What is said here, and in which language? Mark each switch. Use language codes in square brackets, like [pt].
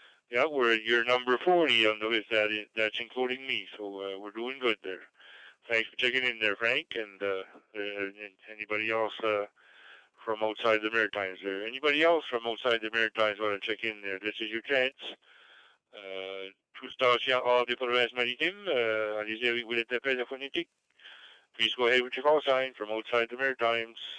[en] Yeah, we're at your number 40 on the list. That's including me, so we're doing good there. Thanks for checking in there, Frank, and anybody else from outside the Maritimes there. Anybody else from outside the Maritimes want to check in there? This is your chance. [fr] Tout station hors des provinces maritimes, allez-y avec vos lettres d'appel phonétiques. [en] Please go ahead with your call sign from outside the Maritimes.